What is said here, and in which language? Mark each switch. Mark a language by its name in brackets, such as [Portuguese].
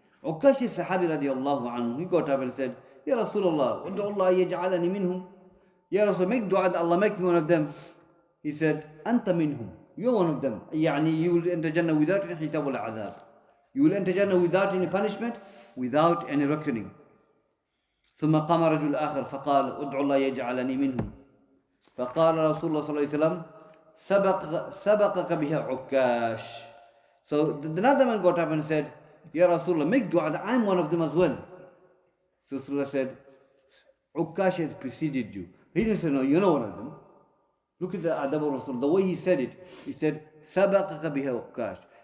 [English] Ukash is Sahabi radiallahu anhu. He got up and said, Ya Rasulullah, [Arabic] Ud'u Allah yaj'alani minhum. [English] Ya Rasul, make dua that Allah make me one of them. He said, [Arabic] Anta minhum. [English] You're one of them. Yani you will enter Jannah without any hisab wala adhab. You will enter Jannah without any punishment, without any reckoning. [Arabic] ثم قام رجل آخر فقال ادعو الله يجعلني منهم فقال رسول الله صلى الله عليه وسلم سبقك بها عكاش. [English] So another man got up and said, Ya Rasulullah, make dua that I'm one of them as well. So Rasulullah said, Ukash has preceded you. He didn't say, no, you're not one of them. Look at the adab of Rasul. The way he said it, he said, [Arabic] Sabaqaka biha Ukash.